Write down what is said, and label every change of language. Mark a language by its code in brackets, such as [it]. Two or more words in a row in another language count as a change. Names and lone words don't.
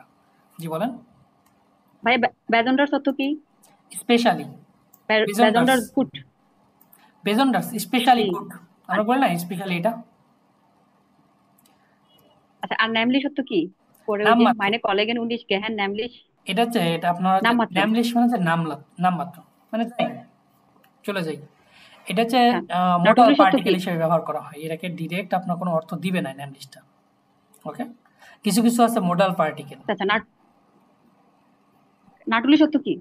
[bn] জি বলেন ভাই, বেজন্ডার্স অর্থ কি? স্পেশালি বেজন্ডার্স ফুড, বেজন্ডার্স [en] specially food [bn] আমরা বলি না, স্পেশালি এটা। আচ্ছা, আর নামলিশ অর্থ কি? পরে ওই যে [de] meine Kollegen und ich gehen nämlich, [bn] এটা হচ্ছে এটা আপনার নামলিশ মানে হচ্ছে নামমাত্র, মানে যাই, চলে যাই। এটা হচ্ছে [en] modal particle [bn] হিসেবে ব্যবহার করা হয়, এটাকে ডাইরেক্ট আপনার কোনো অর্থ দিবে না নামলিশটা। ওকে, কিছু কিছু আছে [en] modal particle. [bn] আচ্ছা, নাটুলিশ অর্থ কি?